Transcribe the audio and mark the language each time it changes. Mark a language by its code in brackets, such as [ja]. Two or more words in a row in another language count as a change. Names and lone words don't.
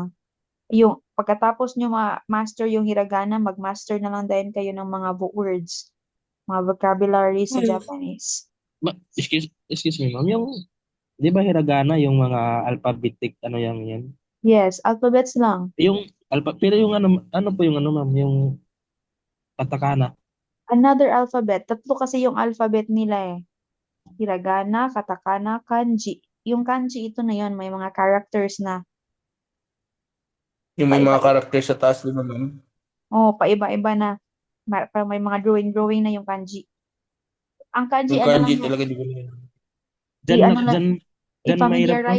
[tl] Yung pagkatapos nyo ma-master yung hiragana, mag-master na lang din kayo ng mga words, mga vocabulary sa Japanese. [en] excuse me, [tl] ma'am, yung di ba hiragana yung mga alphabetic ano yan? [en] Yes, alphabets lang. [tl] Yung pero yung ano po yung ano ma'am, yung katakana. [en] Another alphabet. [tl] Tatlo kasi yung alphabet nila eh. Hiragana, katakana, kanji. Yung kanji ito na yun, may mga characters na Yung may paiba, mga karakter sa taas din naman. paiba-iba na. Parang may mga drawing-drawing na yung kanji. Ang kanji, Yung ano lang kanji yan, talaga di ko na. Diyan ano lang, diyan mahirap ma'am